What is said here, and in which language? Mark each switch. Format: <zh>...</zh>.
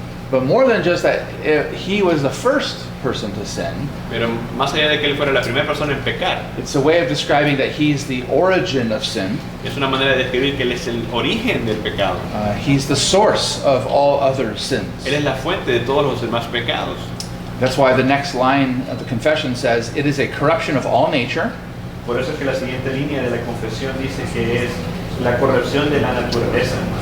<en>But more than just that, he was the first person to sin.</en> <es>Pero más allá de que él fuera la primera persona en pecar,</es> <en>It's a way of describing that he's the origin of sin.</en> <es>es una manera de describir que él es el origen del pecado.</es> <en>He's the source of all other sins.</en> <es>Él es la fuente de todos los demás pecados.</es> <en>That's why the next line of the confession says, it is a corruption of all nature,</en> <es>Por eso es que la siguiente línea de la confesión dice que es la corrupción de la naturaleza,</es>